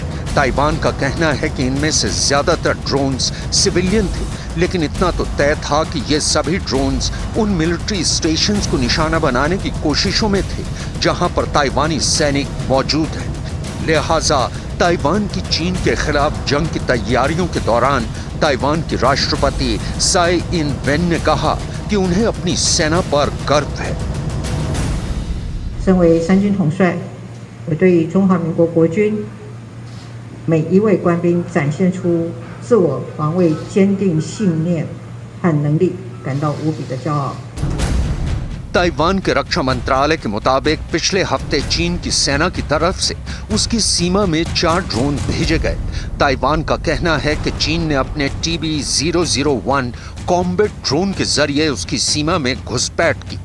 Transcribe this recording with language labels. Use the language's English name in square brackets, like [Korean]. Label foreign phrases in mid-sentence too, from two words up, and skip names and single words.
[Hindi] ताइवान का कहना है कि इनमें से ज्यादातर [English] drones civilian [Hindi] थे, लेकिन इतना तो तय था कि ये सभी ड्रोन्स उन [English] military stations [Hindi] को निशाना बनाने की कोशिशों में थे जहां पर ताइवानी सैनिक मौजूद हैं। लिहाजा ताइवान की चीन के खिलाफ जंग की तैयारियों के दौरान ताइवान के राष्ट्रपति साई इन वेन ने कहा कि उन्हें अपनी सेना पर गर्व है। [Chinese] 身为三军统帅，我对中华民国国军每一位官兵展现出自我防卫坚定信念和能力感到无比的骄傲。 [Hindi] ताइवान के रक्षा मंत्रालय के मुताबिक पिछले हफ्ते चीन की सेना की तरफ से उसकी सीमा में 4 ड्रोन भेजे गए। ताइवान का कहना है कि चीन ने अपने TB001 [English] combat drone [Hindi] के जरिए उसकी सीमा में घुसपैठ की।